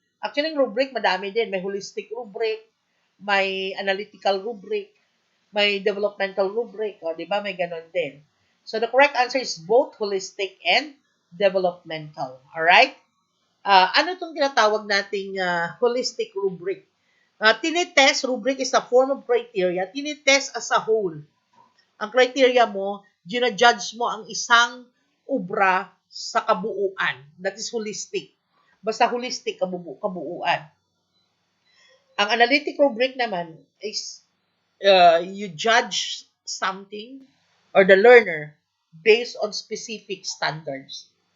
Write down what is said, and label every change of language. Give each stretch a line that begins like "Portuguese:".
Filipino: Actually, rubric, madami din. May holistic rubric, may analytical rubric, may developmental rubric. O, di ba? May ganon din.
English: So, the correct answer is both holistic and developmental. Alright?
Filipino: Ano itong tinatawag nating holistic rubric? Tinitest,
English: rubric is a form of criteria.
Filipino: Tinitest
English: as a whole.
Filipino: Ang criteria mo, gina-judge mo ang isang obra sa kabuuan.
English: That is holistic.
Filipino: Basta holistic, kabuuan. Ang analytic rubric naman
English: is you judge something or the learner based on specific standards.